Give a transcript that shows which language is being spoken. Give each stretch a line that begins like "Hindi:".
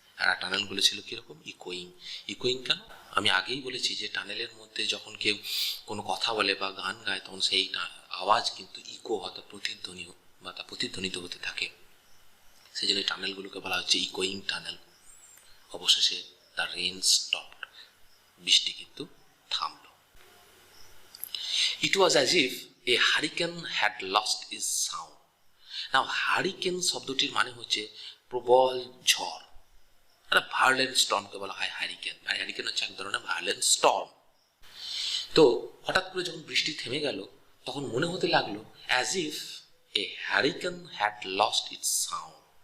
Bangla: আর টানেলগুলো ছিল কিরকম, ইকোয়িং। ইকোয়িং কেন? আমি আগেই বলেছি যে টানেলের মধ্যে যখন কেউ কোনো কথা বলে বা গান গায়, তখন সেই আওয়াজ কিন্তু ইকো, অর্থাৎ প্রতিধ্বনি বা তা প্রতিধ্বনিত হতে থাকে। সেই জন্য টানেলগুলোকে বলা হচ্ছে ইকোয়িং টানেল। অবশেষে
English: the rain stopped,
Bangla: বৃষ্টি কিন্তু থামল।
English: It was as if a hurricane had lost its sound.
Bangla: Now hurricane শব্দটির মানে হচ্ছে প্রবল ঝড়। একটা ভায়োলেন্ট স্টর্মকে বলা হয় হ্যারিকেন। হ্যারিকেন হচ্ছে এক ধরনের ভায়োলেন্ট স্টর্ম। তো হঠাৎ করে যখন বৃষ্টি থেমে গেল, তখন মনে হতে লাগলো
English: As if a hurricane had lost its sound.